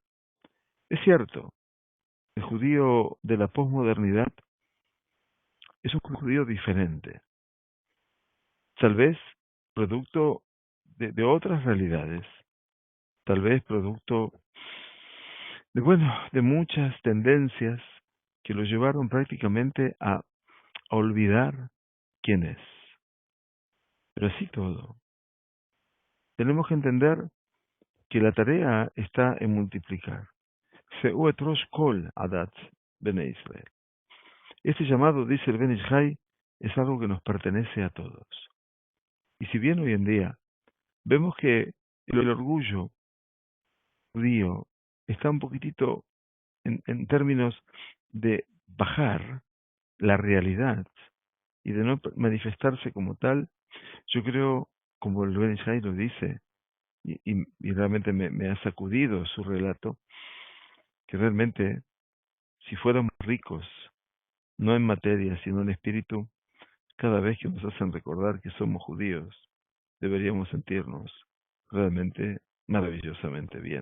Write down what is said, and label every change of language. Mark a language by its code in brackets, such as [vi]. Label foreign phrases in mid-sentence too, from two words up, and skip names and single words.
[es] Es cierto, el judío de la posmodernidad es un judío diferente, tal vez producto de otras realidades, tal vez producto de muchas tendencias que lo llevaron prácticamente a olvidar quién es. Pero así todo, tenemos que entender que la tarea está en multiplicar. [he] שאו את ראש כל עדת בני ישראל. [es] Este llamado, dice el Ben Ish Chai, es algo que nos pertenece a todos. Y si bien hoy en día vemos que el orgullo judío está un poquitito en términos de bajar la realidad y de no manifestarse como tal, yo creo, como el Ben Ish Chai lo dice, y realmente me ha sacudido su relato, que realmente si fuéramos ricos, no en materia, sino en espíritu, cada vez que nos hacen recordar que somos judíos, deberíamos sentirnos realmente maravillosamente bien.